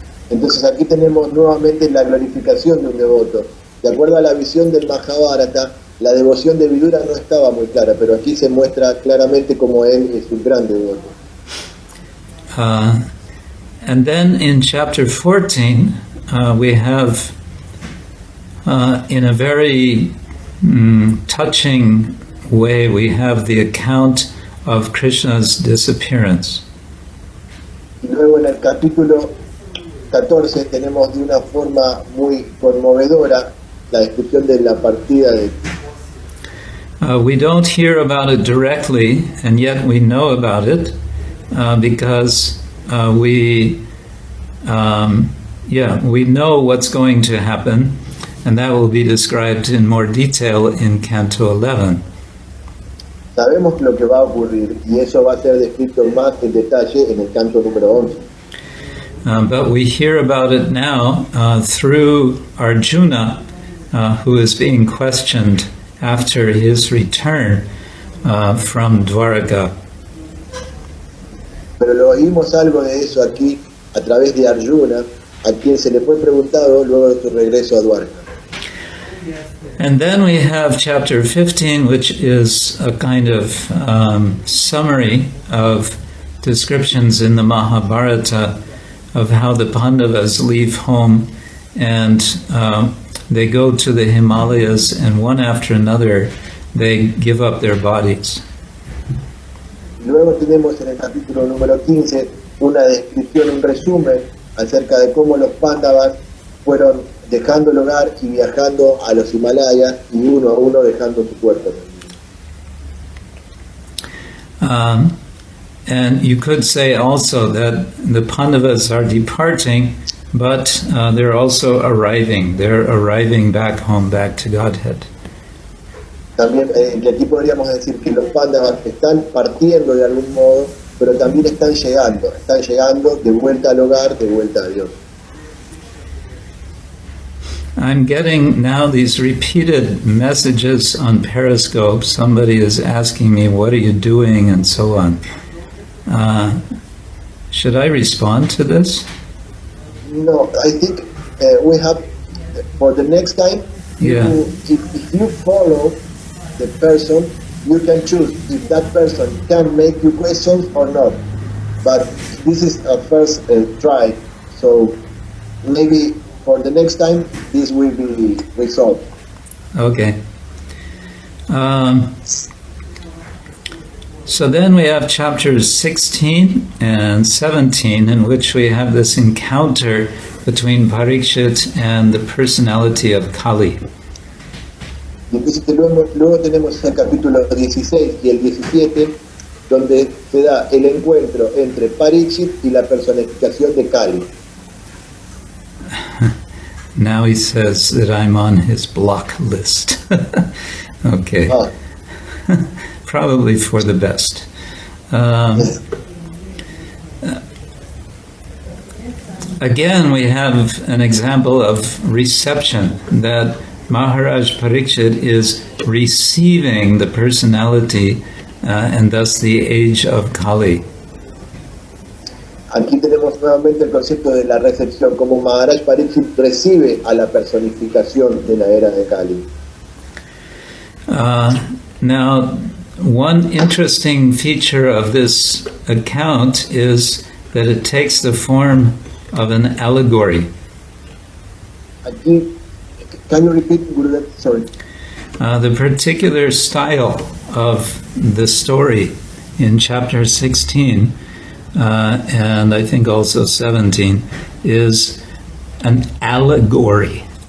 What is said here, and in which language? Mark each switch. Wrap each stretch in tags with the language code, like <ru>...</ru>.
<es>Entonces aquí tenemos nuevamente la glorificación de un devoto. De acuerdo a la visión del Mahabharata, la devoción de Vidura no estaba muy clara, pero aquí se muestra claramente como él es un gran devoto.</es> <en>And then in chapter 14, we have, in a very touching way, we have the account of Krishna's disappearance.</en> <es>Y luego en el capítulo 14 tenemos de una forma muy conmovedora la descripción de la partida de</es> <en>we don't hear about it directly, and yet we know about it because we know what's going to happen, and that will be described in more detail in Canto 11.</en> <es>Sabemos lo que va a ocurrir y eso va a ser descrito más en detalle en el canto número 11.</es> <en>But we hear about it now through Arjuna, who is being questioned after his return from Dwaraka.</en> <es>Pero lo oímos algo de eso aquí a través de Arjuna, a quien se le fue preguntado luego de su regreso a Dwarka.</es> <en>And then we have chapter 15, which is a kind of summary of descriptions in the Mahabharata of how the Pandavas leave home and they go to the Himalayas, and one after another they give up their bodies.</en> <es>Luego tenemos en el capítulo número 15 una descripción, un resumen acerca de cómo los Pándavas fueron dejando el hogar y viajando a los Himalayas y uno a uno dejando su cuerpo.</es> <en>And you could say also that the Pandavas are departing, but they're also arriving. They're arriving back home, back to Godhead.</en> <es>También que aquí podríamos decir que los Pándavas están partiendo de algún modo, pero también están llegando de vuelta al hogar, de vuelta a Dios.</es> <en>I'm getting now these repeated messages on Periscope. Somebody is asking me, what are you doing, and so on. Should I respond to this? No, I think we have, for the next time, if you follow the person, you can choose if that person can make you questions or not. But this is a first try, so maybe for the next time this will be resolved. Okay. So then we have chapters 16 and 17, in which we have this encounter between Parikshit and the personality of Kali.</en> <es>Y entonces luego tenemos el capítulo 16 y el 17, donde se da el encuentro entre Parikshit y la personificación de Kali.</es> <en>Now he says that I'm on his block list. Okay. Probably for the best. Again, we have an example of reception, that Maharaj Parikshit is receiving the personality and thus the age of Kali.</en> <es>Aquí tenemos nuevamente el concepto de la recepción, como Maharaj Parikshit recibe a la personificación de la era de Kali.</es> <en>Now, one interesting feature of this account is that it takes the form of an allegory.</en> <es>Aquí,</es> <en>can you repeat, Gurudev? Sorry. The particular style of the story in chapter 16 and I think also 17 is an allegory.</en>